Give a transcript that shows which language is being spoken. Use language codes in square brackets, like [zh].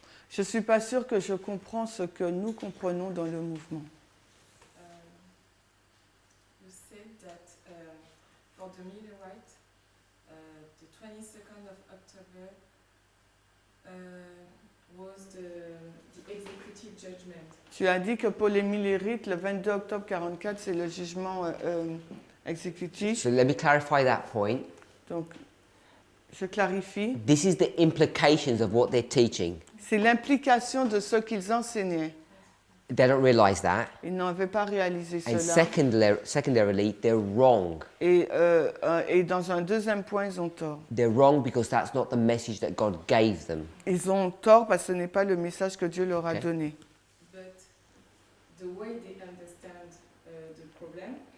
[fr] Je ne suis pas sûre que je comprends ce que nous comprenons dans le mouvement. [en] You said that for the Millerite, the 22nd of October was the executive judgment. [fr] Tu as dit que pour les Millérites, le 22 octobre 44, c'est le jugement exécutif. [en] So let me clarify that point. [fr] Donc, je clarifie. [en] This is the implications of what they're teaching. [fr] C'est l'implication de ce qu'ils enseignaient. [en] They don't realize that. [fr] Ils n'avaient pas réalisé [en] And [fr] cela. [en] secondarily, they're wrong. [fr] Et dans un deuxième point, ils ont tort. [en] They're wrong because that's not the message that God gave them. [fr] Ils ont tort parce que ce n'est pas le message que Dieu leur a [en] Okay. [fr] donné. [en] But the way they understand the problem